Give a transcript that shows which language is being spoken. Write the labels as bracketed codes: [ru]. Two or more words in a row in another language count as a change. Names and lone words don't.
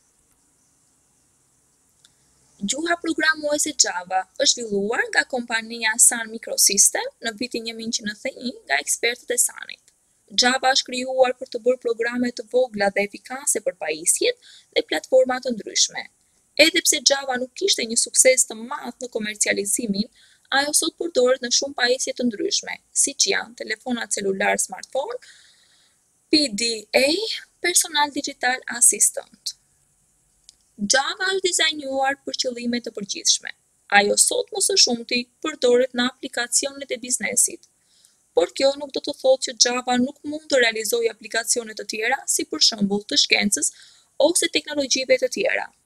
[sq] Gjuha programuese Java është zhvilluar nga kompania Sun Microsystem në vitin 1991 nga ekspertët e Sunit. Java është krijuar për të bërë programe të vogla dhe efikase për pajisjet dhe platforma të ndryshme. Edhe pse Java nuk kishte një sukses të madh në komercializimin, ajo sot përdoret në shumë pajisje të ndryshme, siç janë telefonat celular smartphone, PDA, [en] personal digital assistant. [sq] Java është dizajnuar për qëllime të përgjithshme. Ajo sot më së shumti përdoret në aplikacionet e biznesit. Por kjo nuk do të thotë që Java nuk mund të realizojë aplikacione të tjera, si për shembull të shkencës ose teknologjive të tjera.